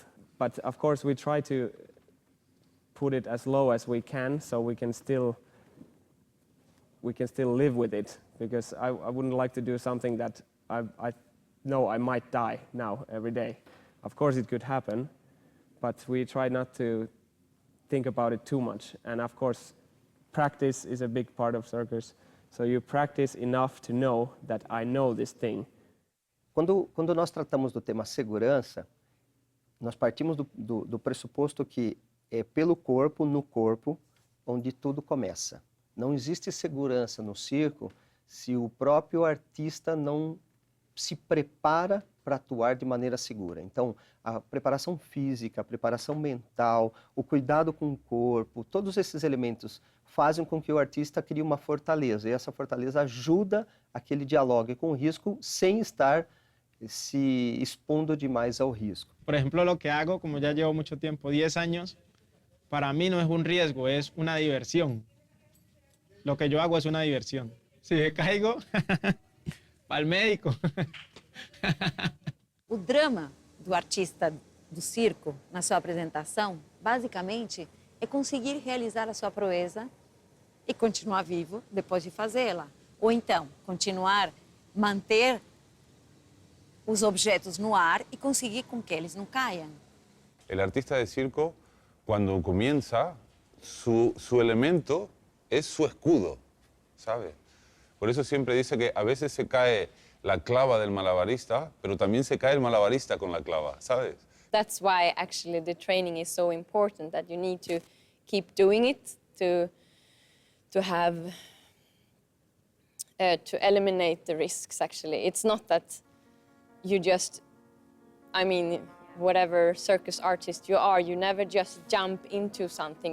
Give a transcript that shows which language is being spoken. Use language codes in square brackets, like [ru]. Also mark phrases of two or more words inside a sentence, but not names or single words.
[en] But of course we try to put it as low as we can so we can still live with it, because I wouldn't like to do something that I know I might die now every day. Of course it could happen, but we try not to think about it too much. And of course practice is a big part of circus, so you practice enough to know that I know this thing. [pt] Quando nós tratamos do tema segurança, nós partimos do pressuposto que é pelo corpo, no corpo, onde tudo começa. Não existe segurança no circo se o próprio artista não se prepara para atuar de maneira segura. Então, a preparação física, a preparação mental, o cuidado com o corpo, todos esses elementos fazem com que o artista crie uma fortaleza. E essa fortaleza ajuda a que ele dialogue com o risco sem estar se expondo demais ao risco. [es] Por ejemplo, lo que hago, como ya llevo mucho tiempo, 10 años, para mí no es un riesgo, es una diversión. Lo que yo hago es una diversión. Si me caigo, para el médico. [pt] O drama do artista do circo, na sua apresentação, basicamente, é conseguir realizar a sua proeza e continuar vivo depois de fazê-la. Ou então, manter os objetos no ar e conseguir com que eles não caiam. [es] El artista de circo, cuando comienza, su elemento es su escudo, ¿sabe? Por eso siempre dice que a veces se cae la clava del malabarista, pero también se cae el malabarista con la clava, ¿sabes? [en] That's why actually the training is so important, that you need to keep doing it to have to eliminate the risks. Actually, it's not that you just, I mean, whatever circus artist you are, you never just jump into something.